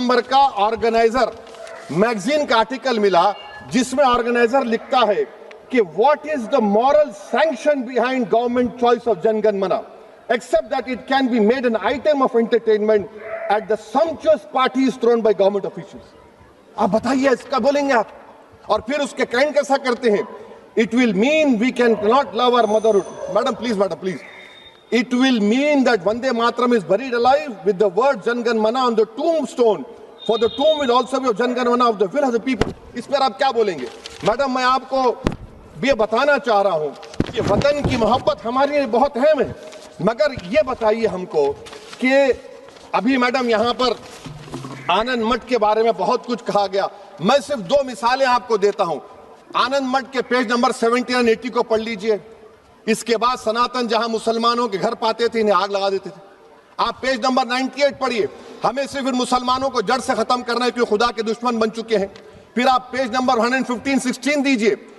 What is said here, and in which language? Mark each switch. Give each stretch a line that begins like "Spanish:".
Urdu: کا organiser magazine کا article ملا، جس میں آرگنائزر لکھتا ہے کہ
English: what is the moral sanction behind government choice of Jan Gan Mana except that it can be made an item of entertainment at the sumptuous parties thrown by government officials.
Urdu: آپ بتائیے اس کا بولیں گے آپ؟ اور پھر اس کے کائنڈ کیسا کرتے ہیں؟
English: It will mean we cannot love our motherhood. Madam, please. It will mean that Vande Mataram is buried alive with the word Jan Gan Mana on the tombstone. For the tomb will also be of Jan Gan Mana of the will of the people.
Urdu: اس پر آپ کیا بولیں گے؟ Madam میں آپ کو یہ بتانا چاہ رہا ہوں کہ وطن کی محبت ہمارے لیے بہت اہم ہے، مگر یہ بتائیے ہم کو کہ ابھی میڈم یہاں پر آنند مٹھ کے بارے میں بہت کچھ کہا گیا، میں صرف 2 مثالیں آپ کو دیتا ہوں۔ آنند مٹھ کے پیج نمبر 70 اور 80 کو پڑھ لیجئے۔ اس کے بعد سناتن جہاں مسلمانوں کے گھر پاتے تھے انہیں آگ لگا دیتے تھے۔ آپ پیج نمبر 98 پڑھیے، ہمیں صرف ان مسلمانوں کو جڑ سے ختم کرنا ہے کہ خدا کے دشمن بن چکے ہیں۔ پھر آپ پیج نمبر 115-16 دیجئے۔